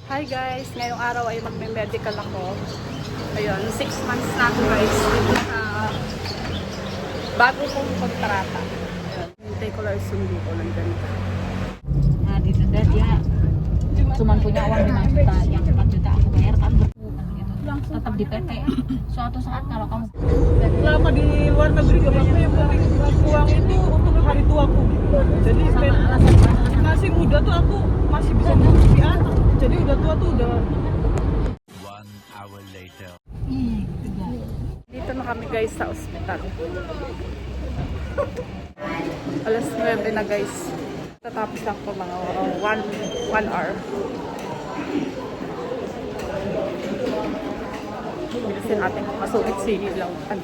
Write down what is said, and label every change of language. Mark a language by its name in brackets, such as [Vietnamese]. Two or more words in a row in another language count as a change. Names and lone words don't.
[English] Hi guys, [Filipino] ngayong araw ay magme-medical ako. Ayun, 6 months na ako guys. Dito sa bago kong kontrata. Ayun, hintay ko lang sundo ko ng ganito. [Indonesian] Di sedar dia cuman punya uang 5 juta, yang 4 juta aku bayar kan berkurang gitu. Tetap di PT. Suatu saat kalau kamu Lama di luar negeri gak apa-apa, yang penting uang itu untuk hari tuaku. Jadi masih muda tuh aku masih bisa menghidupi anak. Jadi udah tua tuh udah. [English] 1 hour later. [Filipino] Dito na kami guys sa ospital. Alas 9 na guys. Tatapos lang po mga 1 hour. Bilisin natin masugit si Lautan.